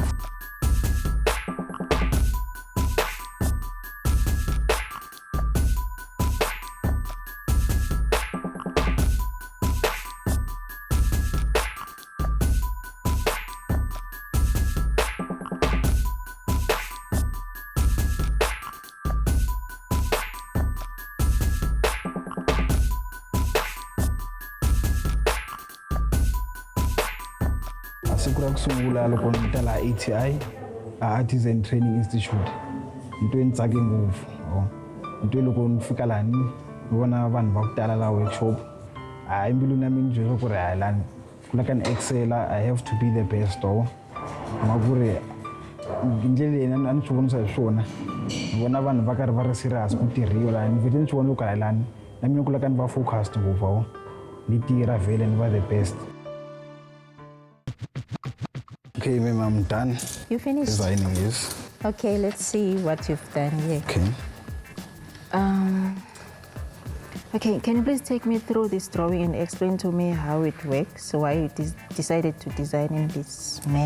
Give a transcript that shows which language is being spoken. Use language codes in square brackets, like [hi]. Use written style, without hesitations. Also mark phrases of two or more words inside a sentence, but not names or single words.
[ts] Siku ra kusungula loko ni ta la ATI, Artisan Training Institute, into ni tsake ngopfu. Into loko ni fika lani ni vona vanhu va ku tala la workshop, embilwini ya mina ni byela ku ri lani ku laka ni excela, [en] I have to be the best. [ts] Ma ku ri ndlela leyi a ni swi vonisa hi swona, ni vona vanhu va karhi va ri serious ku tirhiwa lani, ni vhele ni swi vona loko lani na mina ku laka ni va focused ngopfu, ni tirha vhele ni va [en] the best. Okay, ma'am, I'm done. You finished? Designing this. Okay, let's see what you've done here. Okay. Okay, can you please take me through this drawing and explain to me how it works, why you decided to design in this manner?